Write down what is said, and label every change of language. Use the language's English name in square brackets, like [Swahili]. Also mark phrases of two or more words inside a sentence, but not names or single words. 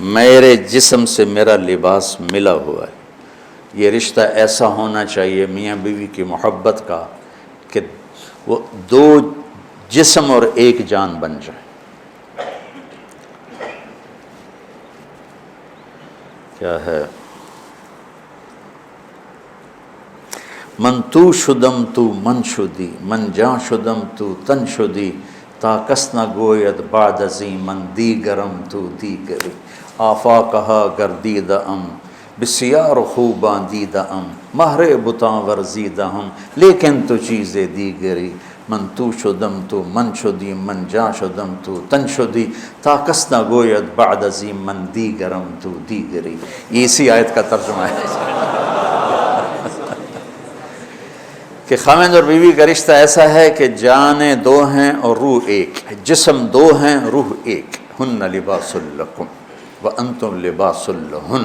[Urdu] میرے جسم سے میرا لباس ملا ہوا ہے۔ یہ رشتہ ایسا ہونا چاہیے میاں بیوی کی محبت کا کہ وہ 2 جسم اور 1 جان بن جائے۔ کیا ہے؟ [Persian] من تو شدم تو من شدی، من جان شدم تو تن شدی، تا کس نہ گوید بعد ازیں من دیگرم تو دیگری، آفاقہا گردیدہ ام بسیار خوباں دیدہ ام مہر بتاں ورزیدہ ہم، لیکن تو چیزیں دیگری من تو شدم تو من شدی من جا شدم تو تن شدی تا کس نہ گوید بعد ازی من دیگرم تو دیگری. [Urdu] یہ اسی آیت کا ترجمہ ہے کہ خاوند اور بیوی کا رشتہ ایسا ہے کہ جانیں دو ہیں اور روح ایک، جسم دو ہیں روح ایک. [Arabic] ہن لباس لکم وانتم لباس لہن.